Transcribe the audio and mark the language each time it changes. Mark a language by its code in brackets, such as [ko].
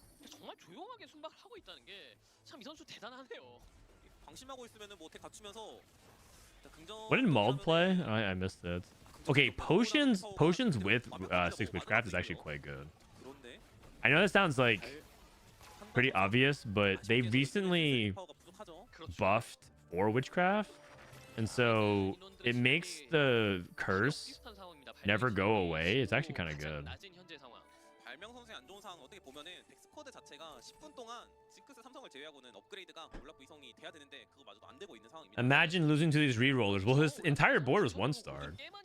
[ko] 정말 조용하게 순박을 하고 있다는 게 참 이 선수 대단하네요. 방심하고 있으면은 뭐 덱 갖추면서 [en] What did Mauled play? I missed it. Okay, potions with 6 Witchcraft is actually quite good. I know that sounds like pretty obvious, but they recently buffed 4 Witchcraft, and so it makes the curse never go away. It's actually kind of good. [ko] 발명 선수의 안 좋은 상황 어떻게 보면은 덱스쿼드 자체가 10분 동안 징크스 삼성을 제외하고는 업그레이드가 올라프 이성이 돼야 되는데 그거마저도 안 되고 있는 상황입니다. [en] Imagine losing to these re-rollers. Well, his entire board was 1-starred.